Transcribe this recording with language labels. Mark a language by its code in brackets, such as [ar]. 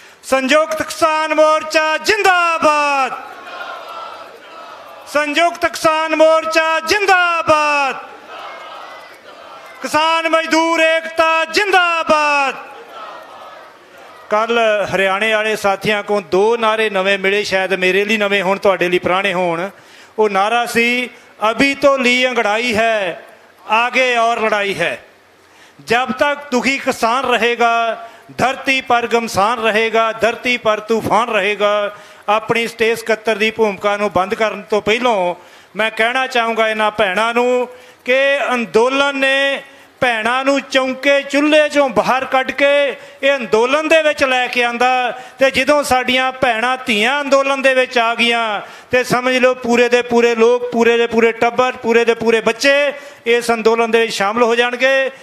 [pa] ਸੰਯੁਕਤ ਕਿਸਾਨ ਮੋਰਚਾ ਜਿੰਦਾਬਾਦ, ਸੰਯੁਕਤ ਕਿਸਾਨ ਮੋਰਚਾ ਜਿੰਦਾਬਾਦ, ਕਿਸਾਨ ਮਜ਼ਦੂਰ ਏਕਤਾ ਜਿੰਦਾਬਾਦ। ਕੱਲ ਹਰਿਆਣੇ ਵਾਲੇ ਸਾਥੀਆਂ ਕੋਲ 2 ਨਾਅਰੇ ਨਵੇਂ ਮਿਲੇ, ਸ਼ਾਇਦ ਮੇਰੇ ਲਈ ਨਵੇਂ ਹੋਣ, ਤੁਹਾਡੇ ਲਈ ਪੁਰਾਣੇ ਹੋਣ। ਉਹ ਨਾਅਰਾ ਸੀ, [hi] ਅਭੀ ਤੋਂ ਲੀ ਅੰਗੜਾਈ ਹੈ, आगे और लड़ाई है। जब तक दुखी किसान रहेगा, धरती पर घमसान रहेगा, धरती पर तूफान रहेगा। अपनी स्टेज 71 की भूमिका [pa] ਨੂੰ ਬੰਦ ਕਰਨ ਤੋਂ ਪਹਿਲਾਂ ਮੈਂ ਕਹਿਣਾ ਚਾਹੂੰਗਾ ਇਹਨਾਂ ਭੈਣਾਂ ਨੂੰ ਕਿ ਅੰਦੋਲਨ ਨੇ ਭੈਣਾਂ ਨੂੰ ਚੌਂਕੇ ਚੁੱਲ੍ਹੇ 'ਚੋਂ ਬਾਹਰ ਕੱਢ ਕੇ ਇਹ ਅੰਦੋਲਨ ਦੇ ਵਿੱਚ ਲੈ ਕੇ ਆਂਦਾ। ਤੇ ਜਦੋਂ ਸਾਡੀਆਂ ਭੈਣਾਂ ਧੀਆਂ ਅੰਦੋਲਨ ਦੇ ਵਿੱਚ ਆ ਗਈਆਂ ਤੇ ਸਮਝ ਲਓ ਪੂਰੇ ਦੇ ਪੂਰੇ ਲੋਕ, ਪੂਰੇ ਦੇ ਪੂਰੇ ਟੱਬਰ, ਪੂਰੇ ਦੇ ਪੂਰੇ ਬੱਚੇ ਇਸ ਅੰਦੋਲਨ ਦੇ ਵਿੱਚ ਸ਼ਾਮਲ ਹੋ ਜਾਣਗੇ।